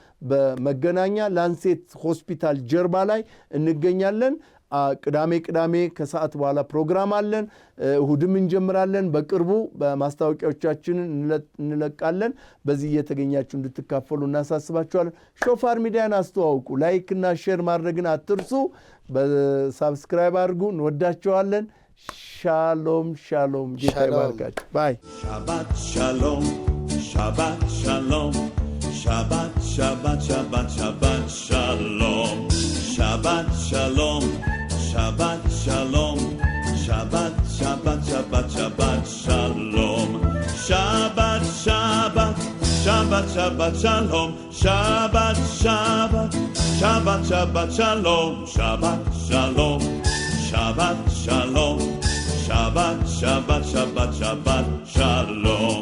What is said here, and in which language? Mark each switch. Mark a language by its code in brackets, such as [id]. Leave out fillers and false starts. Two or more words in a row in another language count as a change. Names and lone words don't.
[am] በመገናኛ ላንሴት ሆስፒታል ጀርባ ላይ እንገኛለን። ቅዳሜ ከሰዓት በኋላ ፕሮግራም አለን። እሁድም እንጀምራለን። በቅርቡ በማስታወቂያዎቻችንን እንለቃለን። በዚህ እየተገኛችሁ እንድትካፈሉ እናሳስባችኋለን። ሾፋር ሚዲያን አስተዋውቁ። ላይክና ሼር ማድረግን አትርሱ። በሳብስክራይብ አድርጉ። እንወዳችኋለን። [he] שלום שלום። [am] ጌታ ይባርካችሁ። ባይ [he] שבת שלום, שבת שלום, שבת שבת שבת שבת שלום, שבת שלום, שבת שלום, שבת שבת שבת שבת שלום, שבת שבת שבת שבת שלום, שבת שבת שבת שבת שלום, שבת שלום, שבת שלום, שבת שבת שבת שבת שלום.